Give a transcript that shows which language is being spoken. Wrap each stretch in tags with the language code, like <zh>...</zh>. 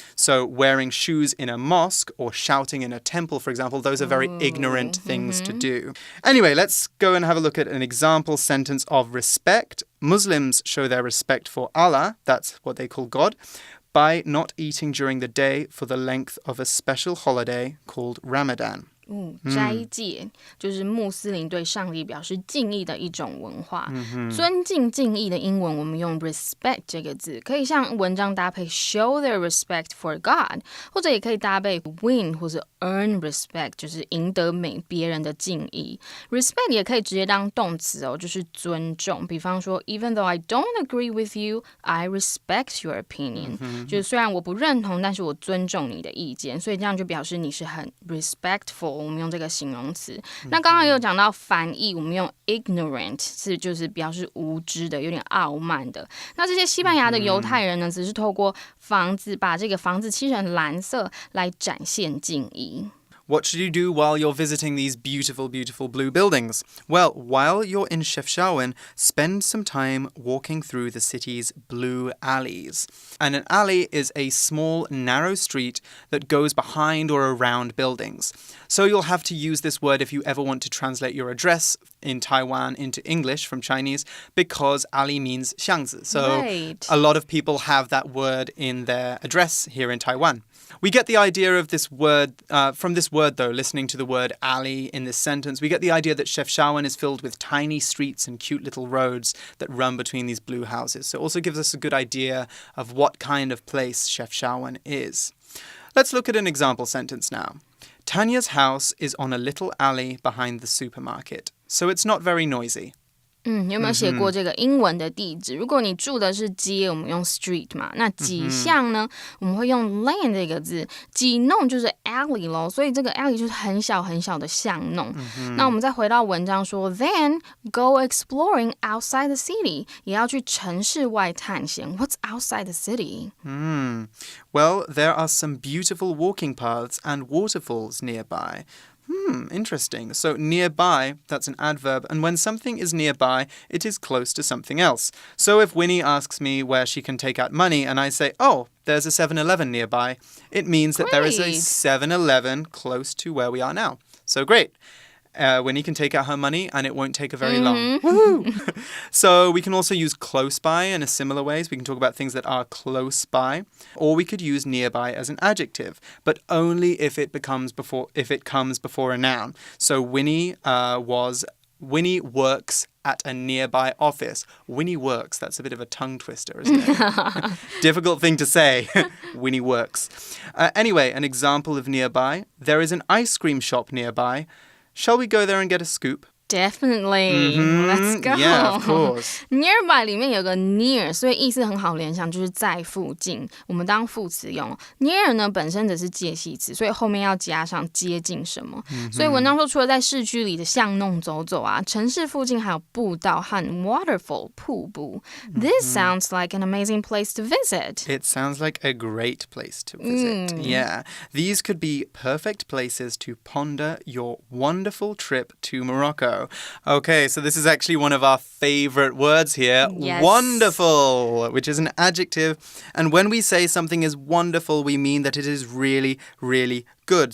<en>So wearing shoes in a mosque or shouting in a temple, for example, those are very ignorant things to do. Anyway, let's go and have a look at an example sentence of respect. Muslims show their respect for Allah, that's what they call God, by not eating during the day for the length of a special holiday called Ramadan.</en> <zh>斋戒就是穆斯林对上帝表示敬意的一种文化。尊敬敬意的英文我们用 respect 这个字，可以像文章搭配</zh> <en>show their respect for God，</en> <zh>或者也可以搭配 win 或者 earn respect， 就是赢得别人的敬意。 respect 也可以直接当动词哦，就是尊重。比方说</zh> <en>even though I don't agree with you, I respect your opinion，</en> <zh>就是虽然我不认同，但是我尊重你的意见，所以这样就表示你是很 respectful。我们用这个形容词。那刚刚也有讲到翻译，我们用 ignorant 是就是表示无知的，有点傲慢的。那这些西班牙的犹太人呢，只是透过把这个房子漆成蓝色来展现敬意。</zh> <en>What should you do while you're visiting these beautiful, beautiful blue buildings? Well, while you're in Chefchaouen, spend some time walking through the city's blue alleys. And an alley is a small, narrow street that goes behind or around buildings. So you'll have to use this word if you ever want to translate your address in Taiwan into English from Chinese, because alley means 巷子. So a lot of people have that word in their address here in Taiwan. We get the idea of this word, from this word though, listening to the word alley in this sentence, we get the idea that Chefchaouen is filled with tiny streets and cute little roads that run between these blue houses. So it also gives us a good idea of what kind of place Chefchaouen is. Let's look at an example sentence now. Tanya's house is on a little alley behind the supermarket, so it's not very noisy.</en> <zh>有没有写过这个英文的地址？如果你住的是街，我们用 street 嘛。那几巷呢？我们会用 lane 这个字。几弄就是 alley 咯，所以这个 alley 就是很小很小的巷弄。那我们再回到文章说 ，</zh> <en>Then go exploring outside the city，</en> <zh>也要去城市外探险。</zh> <en>What's outside the city? Well, there are some beautiful walking paths and waterfalls nearby. Interesting. So nearby, that's an adverb, and when something is nearby, it is close to something else. So if Winnie asks me where she can take out money and I say, oh, there's a 7-Eleven nearby, it means that there is a 7-Eleven close to where we are now. So great. Winnie can take out her money and it won't take her very long. Woohoo! So we can also use close by in a similar way. So we can talk about things that are close by. Or we could use nearby as an adjective, but only if it comes before a noun. So Winnie works at a nearby office. Winnie works. That's a bit of a tongue twister, isn't it? Difficult thing to say. Winnie works. Anyway, an example of nearby. There is an ice cream shop nearby. Shall we go there and get a scoop? Definitely. Let's go. Yeah, of course.</en> <zh>Nearby 里面有个 near， 所以意思很好联想，就是在附近。我们当副词用。Near 呢本身只是介系词，所以后面要加上接近什么。所以文章说，除了在市区里的巷弄走走啊，城市附近还有步道和 waterfall 瀑布。</zh> <en>This sounds like an amazing place to visit. It sounds like a great place to visit. Yeah. These could be perfect places to ponder your wonderful trip to Morocco. Okay, so this is actually one of our favorite words here. Yes. Wonderful, which is an adjective. And when we say something is wonderful, we mean that it is really, really good.</en>